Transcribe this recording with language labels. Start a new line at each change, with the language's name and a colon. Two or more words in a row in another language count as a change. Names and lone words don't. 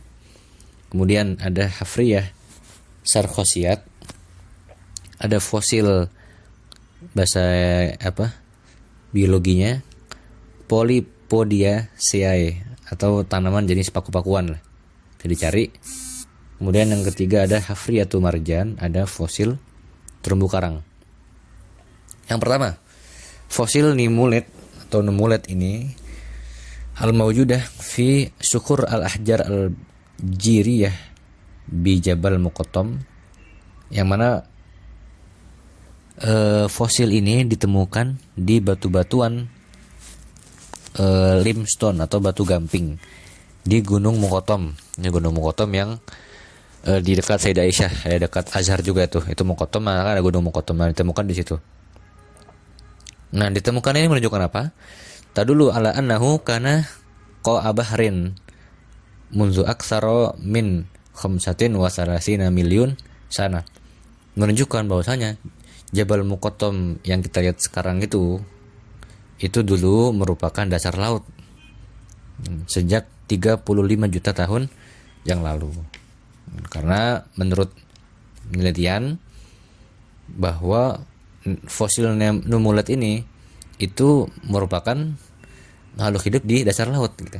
Indonesian: Kemudian ada
Arabic: حفرية سرخسيات,
Indonesian: ada fosil bahasa biologinya Polypodiaceae, atau tanaman jenis paku-pakuan lah, bisa dicari. Kemudian yang ketiga ada
Arabic: حفرية مرجان,
Indonesian: ada fosil terumbu karang. Yang pertama, fosil nimulet atau numulet ini
Arabic: الموجودة في صخور الأحجار الجيرية بجبل المقطم,
Indonesian: yang mana fosil ini ditemukan di batu-batuan limestone atau batu gamping di Gunung Muqattam. Ini Gunung Muqattam yang di dekat Sayyidah Aisyah, dekat Azhar juga itu Muqattam, maka ada Gunung Muqattam yang ditemukan di situ. Nah, ditemukan ini menunjukkan apa?
Arabic: تدل على أنه كان قاع بحر منذ أكثر من خمسة وثلاثين مليون سنة.
Indonesian: Menunjukkan bahwasanya Jabal Muqattam yang kita lihat sekarang itu dulu merupakan dasar laut sejak 35 juta tahun yang lalu. Karena menurut penelitian bahwa fosil numulet ini itu merupakan makhluk hidup di dasar laut gitu.